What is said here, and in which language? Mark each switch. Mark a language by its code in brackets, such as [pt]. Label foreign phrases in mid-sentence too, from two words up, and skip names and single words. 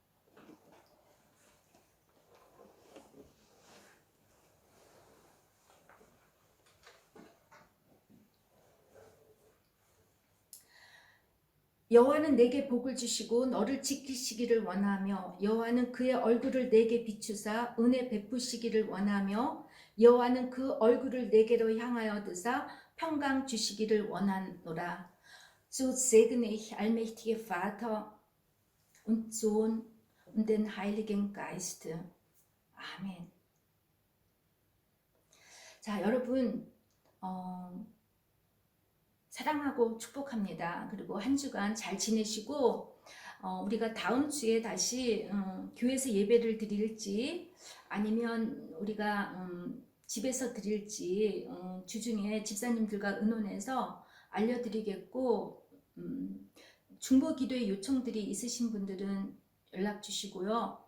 [ko] 여호와는 내게 복을 주시고 너를 지키시기를 원하며 여호와는 그의 얼굴을 내게 비추사 은혜 베푸시기를 원하며 여호와는 그 얼굴을 내게로 향하여 드사 평강 주시기를 원하노라. [de] So segne ich allmächtige Vater und Sohn und den Heiligen Geist. [ko] 아멘. 자, 여러분 사랑하고 축복합니다. 그리고 한 주간 잘 지내시고 우리가 다음 주에 다시 교회에서 예배를 드릴지 아니면 우리가 집에서 드릴지 주중에 집사님들과 의논해서 알려드리겠고, 중보 기도의 요청들이 있으신 분들은 연락 주시고요.